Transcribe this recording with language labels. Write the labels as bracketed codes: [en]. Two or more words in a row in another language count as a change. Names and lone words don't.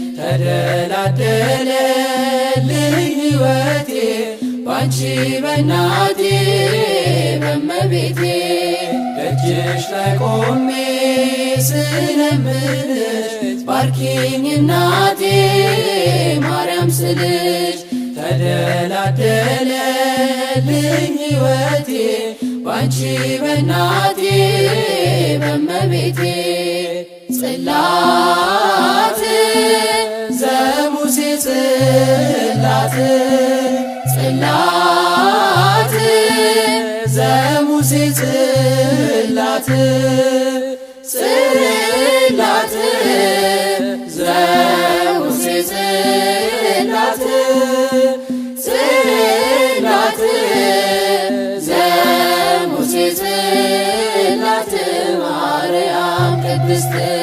[am] ተደላደለልኝ ሕይወቴ ባንቺ በናቴ በመቤቴ ደጅሽ ላይ ቆሜ ስለምንሽ ባርኪኝ እናቴ ማርያም ስልሽ ተደላደለልኝ ሕይወቴ ባንቺ በናቴ በመቤቴ [gez] ጽላት ዘሙሴ ጽላት ዘሙሴ ጽላት ዘሙሴ ጽላት ዘሙሴ ጽላት ማርያም ቅድስት